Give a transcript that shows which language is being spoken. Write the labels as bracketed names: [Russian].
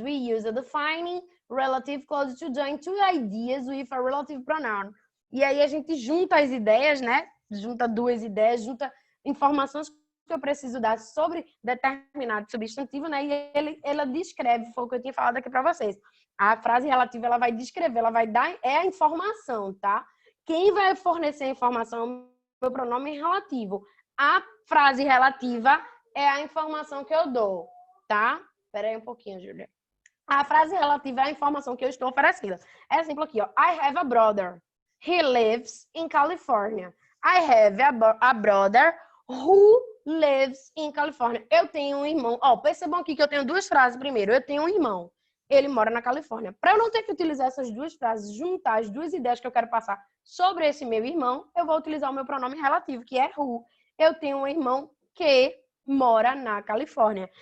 [English] We use a defining relative clause to join two ideas with a relative pronoun. [Portuguese] E aí a gente junta as ideias, né? Junta duas ideias, junta informações que eu preciso dar sobre determinado substantivo, né? E ela descreve, foi o que eu tinha falado aqui para vocês. A frase relativa, ela vai descrever, ela vai dar, é a informação, tá? Quem vai fornecer a informação é o meu pronome relativo. A frase relativa é a informação que eu dou, tá? Espera aí um pouquinho, Júlia. A frase relativa é a informação que eu estou oferecendo. Exemplo aqui, ó. [English] I have a brother. He lives in California. I have a brother who lives in California. [Portuguese] Eu tenho um irmão. Ó, percebam aqui que eu tenho duas frases primeiro. Eu tenho um irmão. Ele mora na Califórnia. Para eu não ter que utilizar essas duas frases, juntar as duas ideias que eu quero passar sobre esse meu irmão, eu vou utilizar o meu pronome relativo, que é who. Eu tenho um irmão que mora na Califórnia.